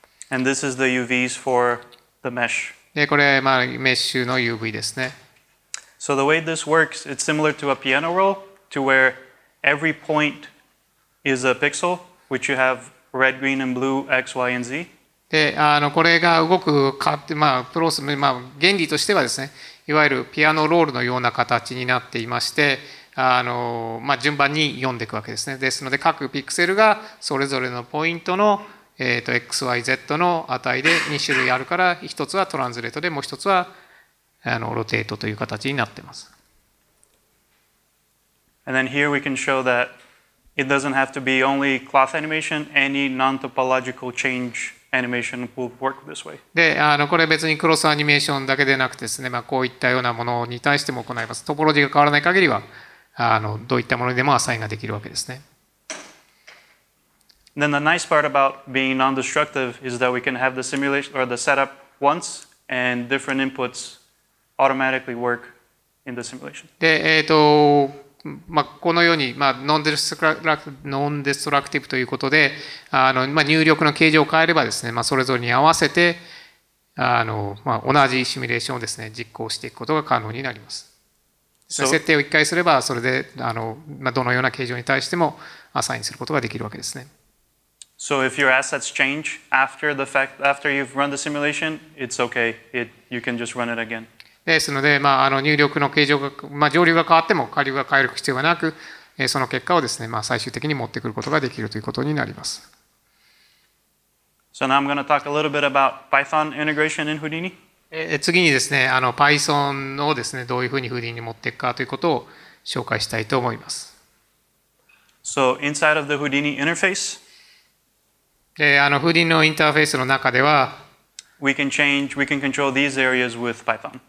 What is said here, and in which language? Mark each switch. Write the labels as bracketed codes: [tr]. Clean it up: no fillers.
[en] And this is the UVs for the mesh. [ja] で、これ、メッシュの UV ですね。 [en] So the way this works, it's similar to a piano roll, to where every point is a pixel, which you have red, green, and blue, X, Y, and Z. [ja] で、これが動くプロセス、原理としてはですね、いわゆるピアノロールのような形になっていまして、順番に読んでいくわけですね。ですので、各ピクセルがそれぞれのポイントの、XYZ の値で2種類あるから、1つはトランスレートで、もう1つはロテートという形になっています。 [en] And then here we can show that it doesn't have to be only cloth animation, any non-topological change animation will work this way. [ja] で、これ別にクロスアニメーションだけでなくてですね、こういったようなものに対しても行います。トポロジーが変わらない限りは、どういったものでもアサインができるわけですね。 [en] Then the nice part about being non-destructive is that we can have the simulation or the setup once and different inputs automatically work in the simulation. [ja] で、このように、ノンデストラクティブということで、入力の形状を変えればですね、それぞれに合わせて、同じシミュレーションをですね、実行していくことが可能になります。設定を1回すれば、それでどのような形状に対してもアサインすることができるわけですね。 [en] So if your assets change after you've run the simulation, it's okay. You can just run it again. [ja] ですので、入力の形状が、上流が変わっても下流が変える必要がなく、その結果をですね、最終的に持ってくることができるということになります。 [en] So now I'm going to talk a little bit about Python integration in Houdini. [ja] 次にですね、Python をですね、どういうふうに Houdini に持っていくかということを紹介したいと思います。 [en] So inside of the Houdini interface, [ja] Houdini のインターフェースの中では、 [en] we can control these areas with Python.